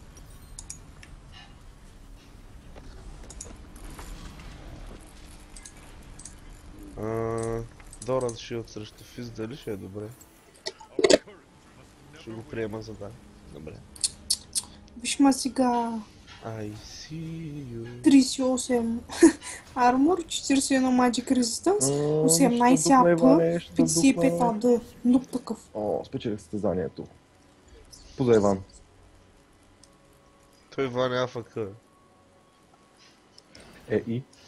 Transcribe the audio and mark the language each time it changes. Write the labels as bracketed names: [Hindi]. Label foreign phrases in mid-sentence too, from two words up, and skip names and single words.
[Bulgarian] Доран Шилд срещу Физ, дали ще е добре? Ще го приема за да. Добре. Виж ма сега. [English] I see you. [Bulgarian] 38 армор, 41 [English] Magic Resistance, [Bulgarian] 18 АП, 55 АД. Нуп такъв. О, спечелих състезанието. Позай, Иван. Той Ваня АФК. И?